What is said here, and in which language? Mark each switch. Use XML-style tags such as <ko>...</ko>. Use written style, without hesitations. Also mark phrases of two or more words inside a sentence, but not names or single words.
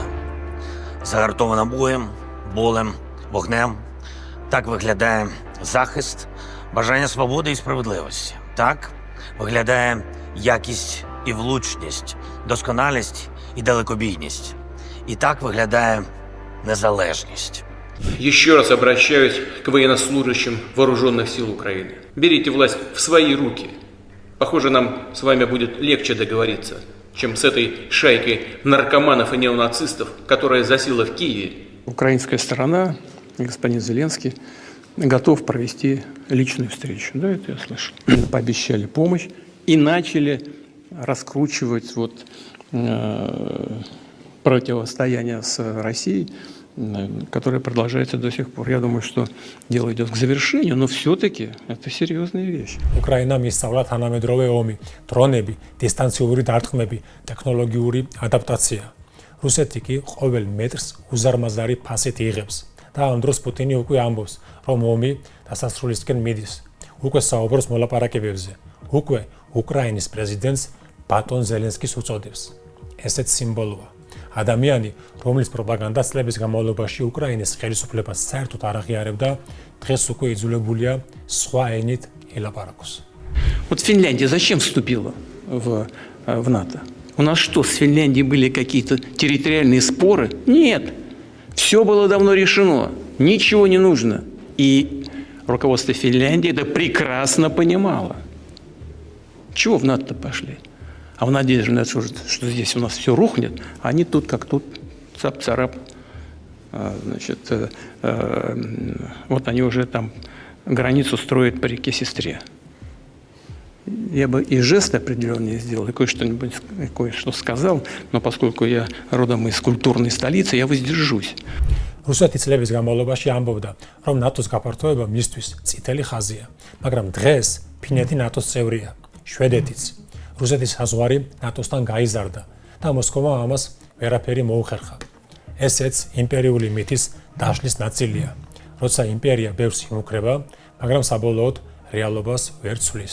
<uk>Загартована боєм, болем, вогнем. Так виглядає захист, бажання свободи і справедливості. Так виглядає якість і влучність, досконалість і далекобійність. І так виглядає незалежність.</uk> <ru>Еще раз обращаюсь к военнослужащим вооруженных сил Украины. Берите власть в свои руки. Похоже, нам с вами будет легче договориться, чем с этой шайкой наркоманов и неонацистов, которая засела в Киеве. Украинская сторона, господин Зеленский, готов провести личную встречу. Да, это я слышал. Пообещали помощь и начали раскручивать противостояние с Россией, которое продолжается до сих пор. Я думаю, что дело идет к завершению, но все-таки это серьезная вещь.</ru> <ka>Უკრაინამ ისწავლა თანამედროვე ომი, დრონები, დისტანციური დარტყმები, ტექნოლოგიური ადაპტაცია. რუსეთი კი ყოველ მეტრს უზარმაზარი ფასით იღებს და ამ დროს პუტინი უკვე ამბობს, რომ ომი დასასრულისკენ მიდის. უკვე საუბრობს მოლაპარაკებებზე. უკვე უკრაინის პრეზიდენტს ბატონ ზელენსკის უწოდებს. ესეც სიმბოლოა. ადამიანი, რომლის პროპაგანდა წლების განმავლობაში უკრაინის ხელისუფლებას საერთოდ არ აღიარებდა, დღეს უკვე იძულებულია სხვა ენით ელაპარაკოს.</ka> <ru>Вот Финляндия зачем вступила в НАТО? У нас что, с Финляндией были какие-то территориальные споры? Нет. Все было давно решено. Ничего не нужно. И руководство Финляндии это прекрасно понимало. Чего в НАТО пошли? А в надежде, что здесь у нас все рухнет, а они тут как тут, цап-царап. Значит, вот они уже там границу строят по реке Сестре. Я бы и жест определенный сделал, и кое-что сказал, но поскольку я родом из культурной столицы, я воздержусь.</ru> <ka>რუსეთი წლების განმავლობაში ამბობდა, რომ ნატოს გაფართოება მისთვის წითელი ხაზია, მაგრამ დღეს ფინეთი ნატოს წევრია, შვედეთიც. რუსეთის საზღვარი ნატოსთან გაიზარდა და მოსკოვმა ამას ვერაფერი მოუხერხა. ესეც იმპერიული მითის დაშლის ნაწილია, როცა იმპერია ბევრს იმუქრება, მაგრამ საბოლოოდ რეალობას ვერ ცვლის.</ka>